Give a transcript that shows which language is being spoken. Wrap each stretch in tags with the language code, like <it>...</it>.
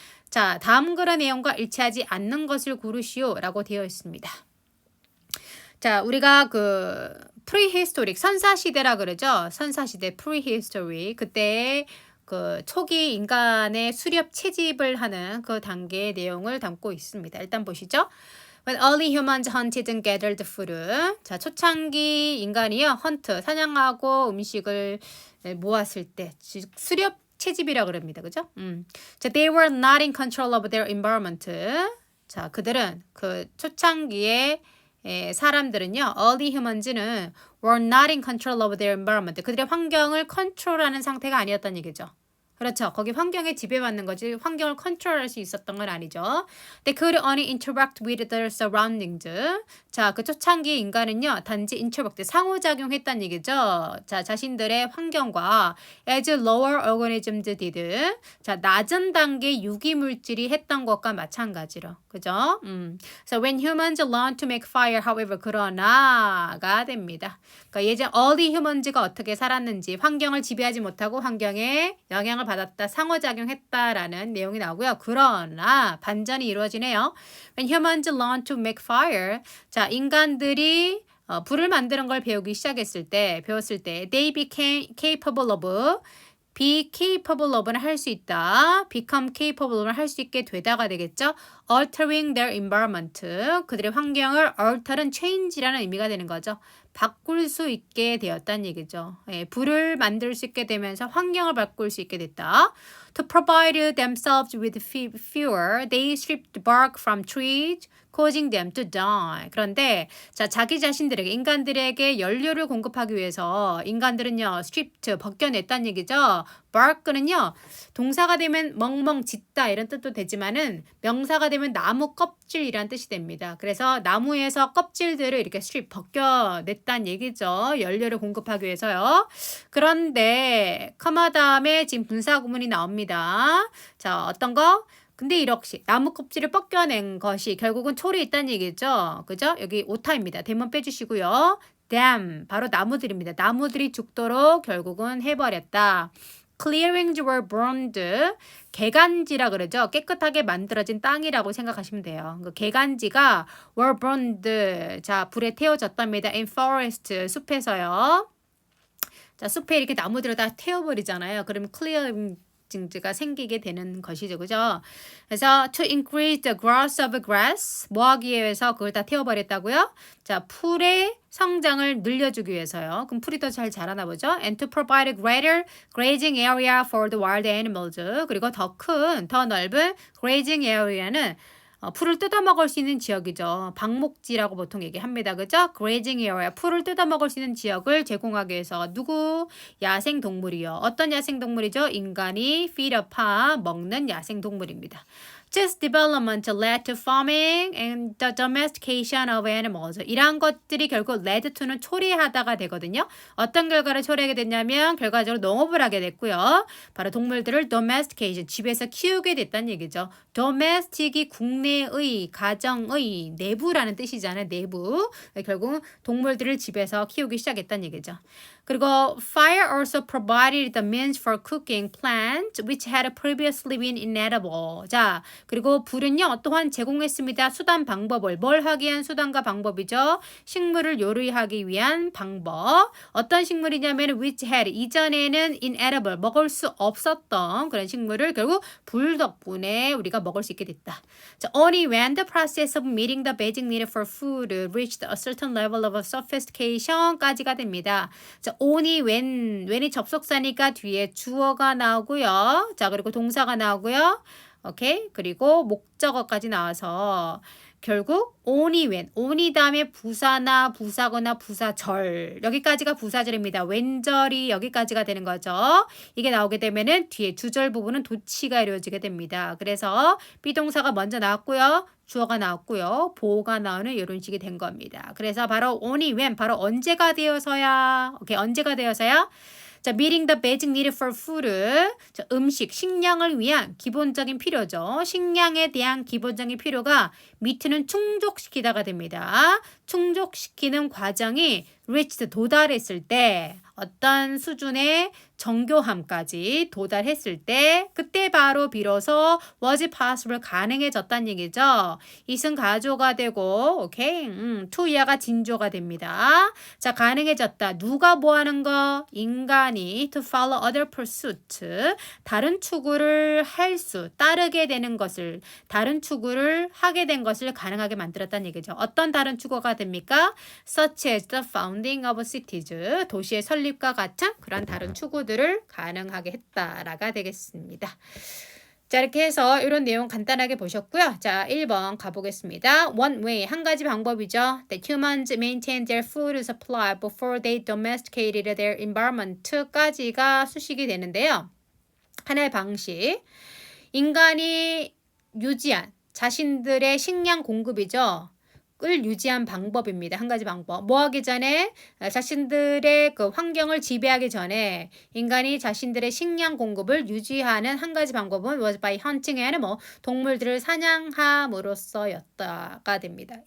<ko>자, 다음 글의 내용과 일치하지 않는 것을 고르시오 라고 되어 있습니다. 자, 우리가 그 prehistoric 선사시대라 그러죠. 선사시대 prehistory 그때 그 초기 인간의 수렵 채집을 하는 그 단계의 내용을 담고 있습니다. 일단 보시죠.</ko> <en>When early humans hunted and gathered food.</en> <ko>자, 초창기 인간이요. 헌트, 사냥하고 음식을 모았을 때 수렵 채집이라 그럽니다. 그죠?</ko> <en>자, they were not in control of their environment.</en> <ko>자, 그들은 그 초창기에 사람들은요,</ko> <en>early humans는 were not in control of their environment.</en> <ko>그들의 환경을 컨트롤하는 상태가 아니었다는 얘기죠. 그렇죠. 거기 환경에 지배받는 거지 환경을 컨트롤할 수 있었던 건 아니죠.</ko> <en>They could only interact with their surroundings.</en> <ko>자, 그 초창기 인간은요. 단지 interact, 상호작용했다는 얘기죠. 자, 자신들의 환경과</ko> <en>as lower organisms did.</en> <ko>자, 낮은 단계 유기물질이 했던 것과 마찬가지로. 그죠?</ko> <en>So when humans learn to make fire, however,</en> <ko>그러나가 됩니다. 그러니까 예전 early humans가 어떻게 살았는지 환경을 지배하지 못하고 환경에 영향을 받았다, 상호작용했다라는 내용이 나오고요. 그러나 반전이 이루어지네요.</ko> <en>When humans learn to make fire,</en> <ko>자, 인간들이 불을 만드는 걸 배우기 시작했을 때, 배웠을 때,</ko> <en>they became capable of,</en> <ko>be capable of는 할 수 있다, become capable of는 할 수 있게 되다가 되겠죠.</ko> <en>altering their environment,</en> <ko>그들의 환경을 alter은 change라는 의미가 되는 거죠. 바꿀 수 있게 되었다는 얘기죠. 예, 불을 만들 수 있게 되면서 환경을 바꿀 수 있게 됐다.</ko> <en>To provide themselves with fuel, they stripped bark from trees, causing them to die.</en> <ko>그런데 자, 자기 자신들에게 인간들에게 연료를 공급하기 위해서 인간들은요, stripped 벗겨냈다는 얘기죠. bark는요, 동사가 되면 멍멍 짖다 이런 뜻도 되지만은 명사가 되면 나무 껍질이란 뜻이 됩니다. 그래서 나무에서 껍질들을 이렇게 strip 벗겨냈다는 얘기죠. 연료를 공급하기 위해서요. 그런데 커마 다음에 지금 분사 구문이 나옵니다. 자, 어떤 거? 근데 이렇게 나무 껍질을 벗겨낸 것이 결국은 촐이 있다는 얘기죠. 그죠? 여기 오타입니다. 대문 빼주시고요. dam, 바로 나무들입니다. 나무들이 죽도록 결국은 해버렸다.</ko> <en>Clearings were burned.</en> <ko>개간지라 그러죠. 깨끗하게 만들어진 땅이라고 생각하시면 돼요. 그 개간지가 were burned. 자, 불에 태워졌답니다.</ko> <en>In forest, 숲에서요.</en> <ko>자, 숲에 이렇게 나무들을 다 태워버리잖아요. 그러면 clearing가 생기게 되는 것이죠. 그죠? 그래서</ko> <en>to increase the growth of grass,</en> <ko>뭐 하기 위해서 그걸 다 태워버렸다고요? 자, 풀의 성장을 늘려주기 위해서요. 그럼 풀이 더 잘 자라나 보죠.</ko> <en>And to provide a greater grazing area for the wild animals.</en> <ko>그리고 더 큰, 더 넓은 grazing area는 풀을 뜯어먹을 수 있는 지역이죠. 방목지라고 보통 얘기합니다. 그죠? grazing area, 풀을 뜯어먹을 수 있는 지역을 제공하기 위해서 누구? 야생동물이요. 어떤 야생동물이죠? 인간이 feed upon, 먹는 야생동물입니다.</ko> <en>This development led to farming and the domestication of animals.</en> <ko>이러한 것들이 결국 led to는 초래하다가 되거든요. 어떤 결과를 초래하게 됐냐면 결과적으로 농업을 하게 됐고요. 바로 동물들을 domestication, 집에서 키우게 됐다는 얘기죠. domestic이 국내의, 가정의, 내부라는 뜻이잖아요. 내부. 결국 동물들을 집에서 키우기 시작했다는 얘기죠.</ko> <en>그리고 fire also provided the means for cooking plants which had previously been inedible.</en> <ko>자, 그리고 불은요 또한 제공했습니다. 수단 방법을 뭘 하기 위한 수단과 방법이죠. 식물을 요리하기 위한 방법. 어떤 식물이냐면</ko> <en>which had</en> <ko>이전에는 inedible 먹을 수 없었던 그런 식물을 결국 불 덕분에 우리가 먹을 수 있게 됐다.</ko> <en>자, only when the process of meeting the basic need for food reached a certain level of sophistication까지가 됩니다.</en> <ko>자, only when이 접속사니까 뒤에 주어가 나오고요. 자, 그리고 동사가 나오고요. 오케이. 그리고 목적어까지 나와서 결국 only 다음에 부사나 부사거나 부사절 여기까지가 부사절입니다. 웬절이 여기까지가 되는 거죠. 이게 나오게 되면은 뒤에 주절 부분은 도치가 이루어지게 됩니다. 그래서 비동사가 먼저 나왔고요. 주어가 나왔고요. 보호가 나오는 이런 식이 된 겁니다. 그래서 바로 only when 바로 언제가 되어서야 오케이 언제가 되어서야</ko> <en>자, meeting the basic need for food.</en> <ko>자, 음식, 식량을 위한 기본적인 필요죠. 식량에 대한 기본적인 필요가 meet는 충족시키다가 됩니다. 충족시키는 과정이 reached 도달했을 때 어떤 수준의 정교함까지 도달했을 때 그때 바로 비로소</ko> <en>was it possible</en> <ko>가능해졌다는 얘기죠. it은 가조가 되고 오케이 to야가 진조가 됩니다. 자, 가능해졌다. 누가 뭐 하는 거? 인간이</ko> <en>to follow other pursuit</en> <ko>다른 추구를 할 수, 따르게 되는 것을 다른 추구를 하게 된 것을 가능하게 만들었다는 얘기죠. 어떤 다른 추구가 됩니까?</ko> <en>such as the founding of cities</en> <ko>도시의 설립과 같은 그런 다른 추구들을 가능하게 했다라가 되겠습니다. 자, 이렇게 해서 이런 내용 간단하게 보셨고요. 자, 1번 가보겠습니다. One way, 한 가지 방법이죠.</ko> <en>That humans maintain their food supply before they domesticated their environment까지가</en> <ko>수식이 되는데요. 하나의 방식, 인간이 유지한 자신들의 식량 공급이죠. 을 유지한 방법입니다. 한 가지 방법. 뭐 하기 전에 자신들의 그 환경을 지배하기 전에 인간이 자신들의 식량 공급을 유지하는 한 가지 방법은</ko> <en>was by hunting animal</en> <ko>동물들을 사냥함으로써였다가 됩니다.</ko>